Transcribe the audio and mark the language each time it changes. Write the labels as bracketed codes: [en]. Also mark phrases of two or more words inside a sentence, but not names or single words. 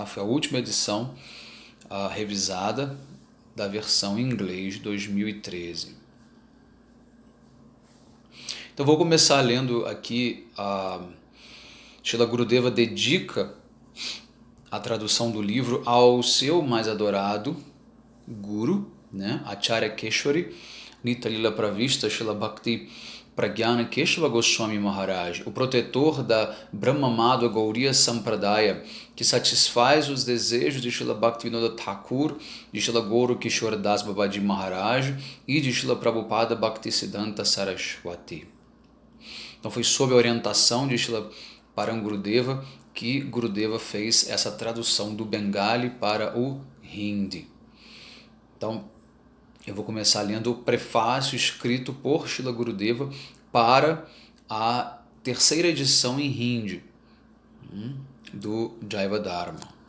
[pt] Foi a última edição revisada da versão em inglês de 2013. Então vou começar lendo aqui Srila Gurudeva dedica a tradução do livro ao seu mais adorado Guru, né? Acharya Keshwari, Nitya Lila Pravista Srila Bhakti Pragyana Keshava Goswami Maharaj, o protetor da Brahma Madhva Gauriya Sampradaya, que satisfaz os desejos de Srila Bhaktivinoda Thakur, de Srila Gaura Kishore Das Babaji Maharaj e de Srila Prabhupada Bhaktisiddhanta Saraswati. Então foi sob a orientação de Srila Param Gurudeva que Gurudeva fez essa tradução do Bengali para o Hindi. Então, eu vou começar lendo o prefácio escrito por Srila Gurudeva para a terceira edição em Hindi do Jaiva Dharma.